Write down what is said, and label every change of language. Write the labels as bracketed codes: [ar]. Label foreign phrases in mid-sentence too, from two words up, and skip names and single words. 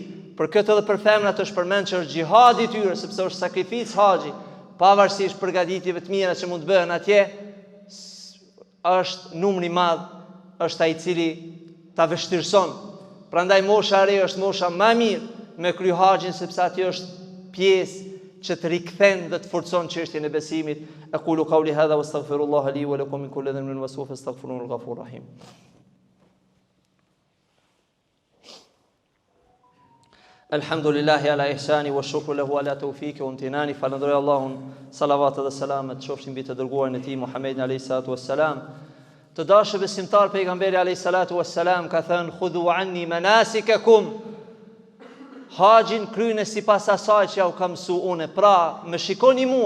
[sq] Për këtë edhe për femrat është përmend që është xhihadi i tyre, sepse është sakrificë haxhi, pavarësisht përgatitjeve të mira që mund të bëhen atje, është numri i madh, është ai i cili ta vështirëson. Prandaj mosha e re është mosha më e mirë me kry haxhin, sepse aty është pjesë që të rikthen dhe të forcon çështjen e besimit. [ar] أقول قولي هذا وأستغفر الله لي ولكم من كل ذنب واستغفروه الغفور الرحيم. الحمد لله على إحسانه والشكر له على توفيقه وامتنانه. [sq] Falenderoj Allahun, salavat dhe selamet qofshin mbi të dërguarin e tij Muhammedin [ar] عليه الصلاة والسلام. [sq] Të dashur besimtar, pejgamberi [ar] عليه الصلاة والسلام [sq] ka thënë: [ar] "خذوا عني مناسككم." [sq] Haxhin kryeni sipas asaj që ja u kam mësuar unë. Pra, më shikoni mua.